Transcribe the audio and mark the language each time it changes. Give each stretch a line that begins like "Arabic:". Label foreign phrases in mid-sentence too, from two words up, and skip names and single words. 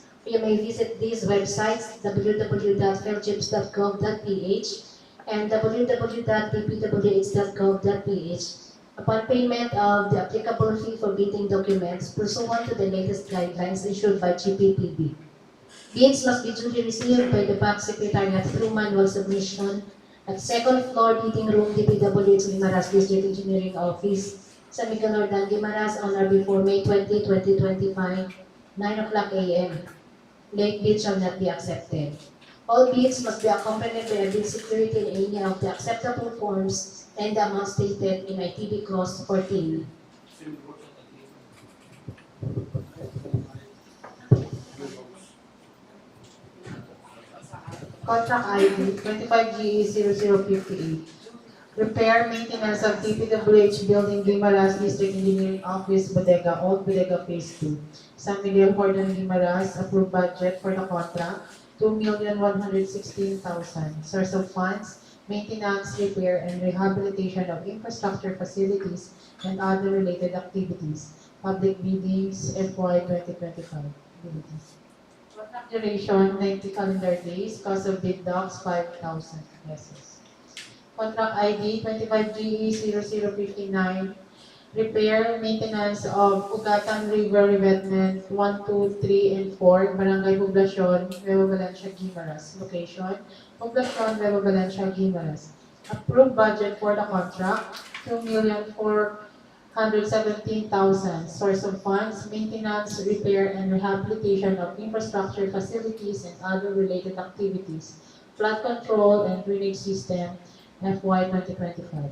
English: You may visit these websites: www.philchips.gov.ph and www.dpwh.gov.ph. Upon payment of the applicable fee for bidding documents pursuant to the latest guidelines issued by GPPB. Bids must be duly received by the Back Secretariat through manual submission at second floor bidding room, DPWH Guimaras District Engineering Office, San Miguel Hordan, Guimaras, on or before May 20, 2025, 9 o'clock a.m. Late bids shall not be accepted. All bids must be accompanied by a bid security in any of the acceptable forms and the amount stated in ITB Clause 14. Contract ID 25GE0058. Repair, maintenance of DPWH Building Guimaras District Engineering Office Bodega, Old Bodega Phase 2. San Miguel Horton Guimaras, approved budget for the contract, 2,116,000. Source of funds, maintenance, repair, and rehabilitation of infrastructure facilities and other related activities. Public biddings, FY 2025. Contract duration, 90 calendar days. Cost of bid docs, 5,000 pesos. Contract ID 25GE0059. Repair, maintenance of Ugatan River Revetment 1, 2, 3, and 4, Barangay Poblacion, Nueva Valencia, Guimaras. Location, Poblacion, Nueva Valencia, Guimaras. Approved budget for the contract, 2,417,000. Source of funds, maintenance, repair, and rehabilitation of infrastructure facilities and other related activities. Flood control and drainage system, FY 2025.